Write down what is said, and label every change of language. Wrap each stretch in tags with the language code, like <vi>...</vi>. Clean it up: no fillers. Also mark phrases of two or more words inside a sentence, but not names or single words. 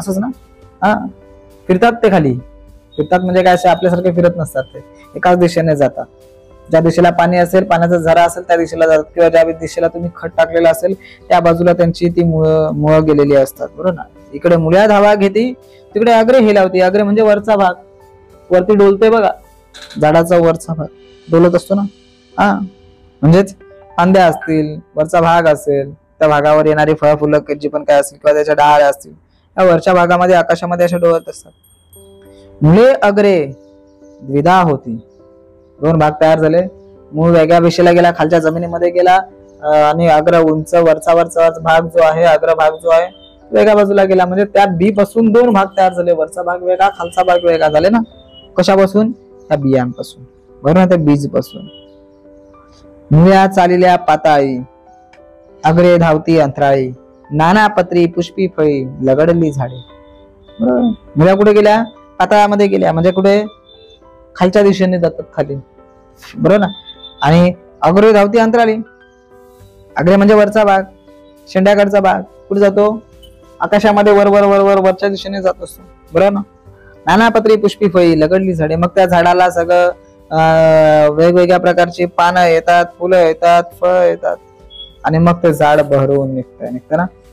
<mr>असंच ना. हा, फिरतात ते खाली. फिरतात म्हणजे काय? असे आपल्यासारखे फिरत नसतात, ते एकाच दिशेने जातात. ज्या दिशेला पाणी असेल, पाण्याचा झरा असेल त्या दिशेला जातात, किंवा ज्या दिशेला तुम्ही खत टाकलेला असेल त्या बाजूला त्यांची ती मुळं गेलेली असतात, बरोबर ना. इकडे मुळ्या धावा घेती, तिकडे अग्रे हेलावती. अग्रे म्हणजे वरचा भाग, वरती डोलते बघा, झाडाचा वरचा भाग डोलत असतो ना. हा, म्हणजेच फांद्या असतील, वरचा भाग असेल, त्या भागावर येणारी फळ फुलं जी पण काय असेल, किंवा त्याच्या डहाळ्या असतील, त्या वरच्या भागामध्ये आकाशामध्ये अशा डोलत असतात. मुळे अग्रे द्विधा होती. दोन भाग तयार झाले. मूळ वेगळ्या दिशेला गेला, खालच्या जमिनीमध्ये गेला, आणि अग्र उंच वरचा भाग जो आहे, अग्र भाग जो आहे वेगळ्या बाजूला गेला. म्हणजे त्या बी पासून दोन भाग तयार झाले, वरचा भाग वेगळा, खालचा भाग वेगळा झाले ना. कशापासून? त्या बियांपासून, बरोबर ना, त्या बीज पासून. मुळ्या चालिल्या पाताळी, अग्रे धावती अंतराळी, नाना पत्री पुष्पी फळी, लगडली झाडे. बरोबर, मुळ्या कुठे गेल्या? पाताळामध्ये गेल्या, म्हणजे कुठे? खालच्या दिशेने जातात, खाली, बरोबर ना. आणि अग्रे धावती अंतराळी, अग्रे म्हणजे वरचा भाग, शेंड्याकडचा भाग कुठे जातो? आकाशामध्ये वर वर वर वर वरच्या दिशेने जात असतो, बरोबर ना. नाना पत्री पुष्पी फळी, लगडली झाडे. मग त्या झाडाला सगळं वेगवेगळ्या प्रकारची पानं येतात, फुलं येतात, फळ येतात, आणि मग ते झाड बहरून निघतं ना.</mr>